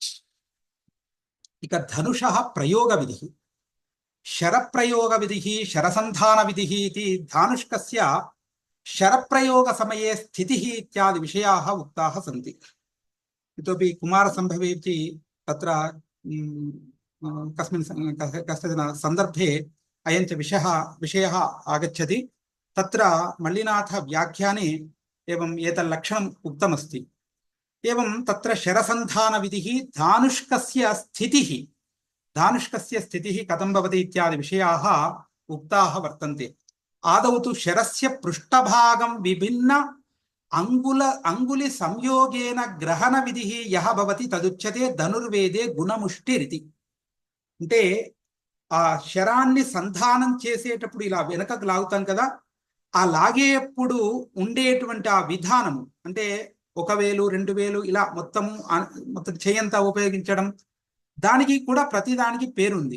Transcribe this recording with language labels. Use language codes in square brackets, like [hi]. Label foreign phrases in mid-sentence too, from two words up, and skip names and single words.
[sa] इक धनुष प्रयोग विधि, शरप्रयोग विधि, शरसन्धान विधि इदि धानुष्कस्य शरप्रयोग समये स्थिति इत्यादि विषयाः उक्ताः सन्ति. इतोपि कुमारसम्भवे तत्र कश्चिन् सन्दर्भे अयं च विषयः आगच्छति. तत्र मल्लिनाथ व्याख्याने एवं एतल्लक्षणम् उक्तमस्ति. एवं तत्र शरसन्धान विधिः धानुष्कस्य स्थितिः कथं भवति इत्यादि विषयाः उक्ताः वर्तन्ते. आदौ तु शरस्य पृष्ठभागं विभिन्न अंगुलि संयोगेन ग्रहण विधिः यः भवति तदुच्यते धनुर्वेदे गुणमुष्टिरिति. [te] అంటే ఆ శరాన్ని సంధానం చేసేటప్పుడు ఇలా వెనకకు లాగుతాం కదా, ఆ లాగేప్పుడు ఉండేటువంటి ఆ విధానము, అంటే 1000 2000 ఇలా మొత్తం చేయంతా ఉపయోగించడం, దానికి కూడా ప్రతిదానికి పేరుంది.